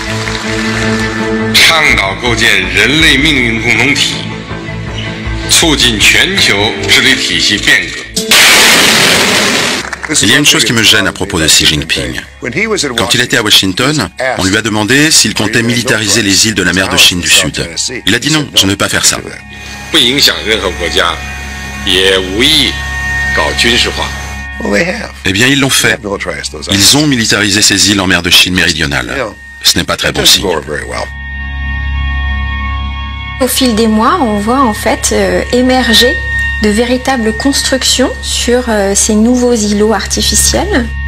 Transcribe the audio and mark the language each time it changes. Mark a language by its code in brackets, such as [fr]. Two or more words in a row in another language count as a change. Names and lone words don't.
[zh] 倡导构建人类命运共同体，促进全球治理体系变革。 [fr] Il y a une chose qui me gêne à propos de Xi Jinping. Quand il était à Washington, on lui a demandé s'il comptait militariser les îles de la mer de Chine du Sud. Il a dit non, je ne veux pas faire ça. [zh] 不影响任何国家，也无意搞军事化。 [fr] Eh bien, ils l'ont fait. Ils ont militarisé ces îles en mer de Chine méridionale. Ce n'est pas très bon signe. Au fil des mois, on voit en fait émerger de véritables constructions sur ces nouveaux îlots artificiels.